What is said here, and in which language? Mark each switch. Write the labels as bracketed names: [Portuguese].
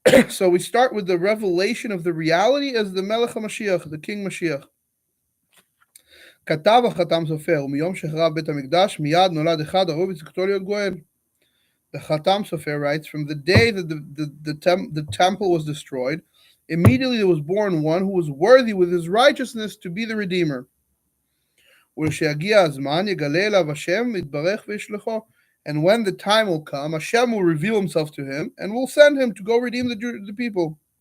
[English] So we start with the revelation of the reality as the Melech HaMashiach, the King Mashiach. [Hebrew] כתב החתם סופר, ומיום שחרב בית המקדש, מיד נולד אחד הראוי בצדקתו להיות גואל. [English] The Khatam Sofer writes, from the day that the temple was destroyed, immediately there was born one who was worthy with his righteousness to be the Redeemer. And when the time will come, Hashem will reveal himself to him and will send him to go redeem the people.